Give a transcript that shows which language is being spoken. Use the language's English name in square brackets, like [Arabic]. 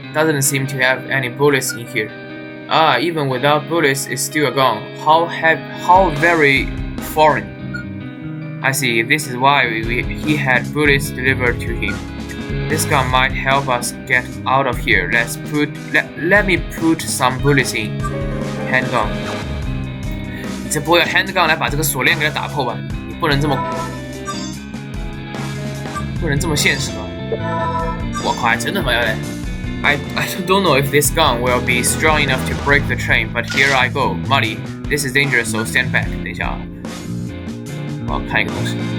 [English] Doesn't seem to have any bullets in here. Even without bullets, it's still a gun. How very foreign. I see. This is why he had bullets delivered to him. This gun might help us get out of here. Let me put some bullets in. Handgun. [Chinese] 你这不会用 handgun 来把这个锁链给它打破吧？你不能这么现实吧？我靠，还真他妈要嘞！ [English] I don't know if this gun will be strong enough to break the train, but here I go, Muddy. This is dangerous, so stand back. [Chinese] 等一下啊，我要看一个东西。